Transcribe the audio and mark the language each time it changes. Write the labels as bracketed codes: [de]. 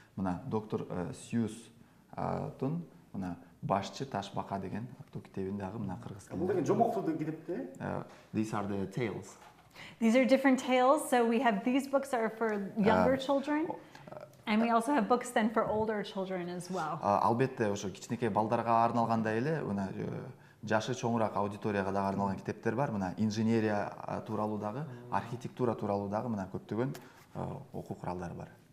[ky] Мына доктор Сьюстун мына башчы таш бака деген аттуу китебин дагы мына кыргыз тилинде. Бул деген жомоктуу китепте. [en] These are the tales. These are different tales. So we have these books are for younger children, and we also have books then for older children as well. [ky] Албетте ошо кичинекей балдарга арналгандай эле мына жашы чоңураак аудиторияга дагы арналган китептер бар. Мына инженерия тууралуу дагы, архитектура тууралуу дагы мына көптөгөн окуу куралдары бар.